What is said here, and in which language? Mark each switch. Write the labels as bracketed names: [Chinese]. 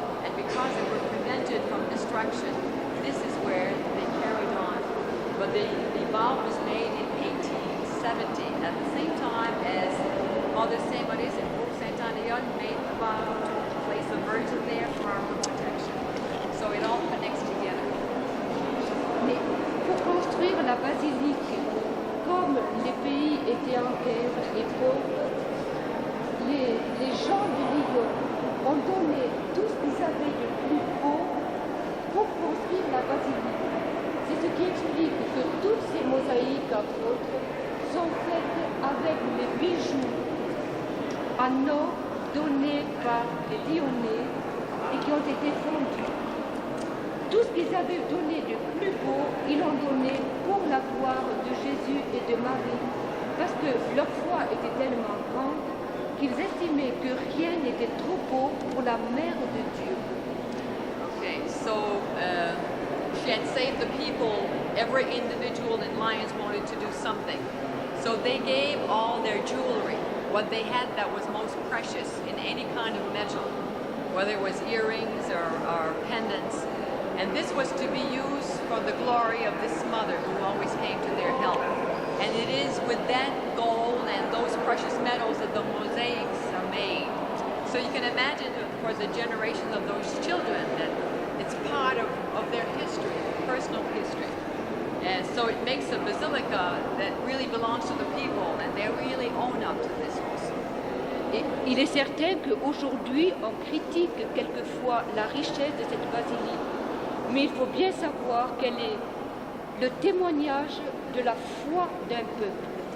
[English] And because they were prevented from destruction, this is where they carried on. But the vow was made in 1870, at the same time as Mother Saint Mary's and Pope Saint Anne made the vow to place the Virgin there for our protection. So it all connects together. [French] Mais pour construire la basilique, comme les pays étaient en guerre et pauvres, les gens de Lyon ont donné tout ce qu'ils avaient de plus beau pour construire la basilique. C'est ce qui explique que toutes ces mosaïques, entre autres, sont faites avec les bijoux en or donnés par les Lyonnais et qui ont été fondus. Tout ce qu'ils avaient donné de plus beau, ils l'ont donné pour la gloire de Jésus et de Marie, parce que leur foi était tellement grande qu'ils estimaient que rien n'était trop beau pour la mère de Dieu. [English] Okay, so she had saved the people. Every individual in Lyons wanted to do something. So they gave all their jewelry, what they had that was most precious in any kind of metal, whether it was earrings or pendants. And this was to be used for the glory of this mother who always came to their help. And it is with that gold and those precious metals that the mosaics are made. So you can imagine for the generation of those children that it's part of their history, personal history. And so it makes a basilica that really belongs to the people, and they really own up to this also. [French] Et il est certain qu'aujourd'hui, on critique quelquefois la richesse de cette basilique, mais il faut bien savoir qu'elle est le témoignage de la foi d'un peuple.